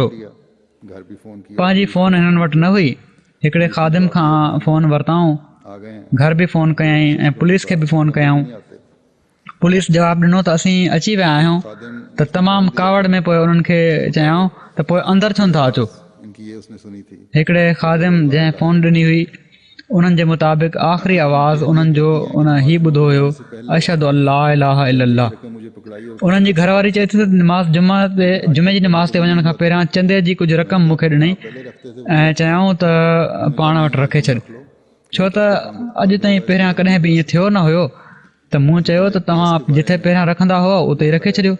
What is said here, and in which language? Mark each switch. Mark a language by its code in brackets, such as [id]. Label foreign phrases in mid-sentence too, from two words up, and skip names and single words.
[sd] पंहिंजी फ़ोन हिननि वटि न हुई। हिकिड़े ख़ादिम खां फ़ोन वरिताऊं, घर बि फ़ोन कयईं ऐं पुलिस खे बि फ़ोन कयऊं। पुलिस जवाबु ॾिनो त असीं अची विया आहियूं। त तमामु कावड़ में पोइ उन्हनि खे चयाऊं त पोइ अंदरि छो नथा अचो। हिकिड़े ख़ादिम जंहिं फ़ोन ॾिनी हुई उन्हनि जे मुताबिक़ आख़िरी आवाज़ उन्हनि जो उन हीउ ॿुधो हुयो, [ar] أشهد أن لا إله إلا الله. [sd] उन्हनि जी घरवारी चए थी त जुमे जी नमाज़ ते वञण खां पहिरियां चंदे जी कुझु रक़म मूंखे ॾिनई ऐं चयाऊं त पाण वटि रखे छॾ, छो त अॼु ताईं पहिरियां कॾहिं बि ईअं थियो न हुयो। त मूं चयो त तव्हां जिथे पहिरियां रखंदा हुआ उते ई रखे छॾियो।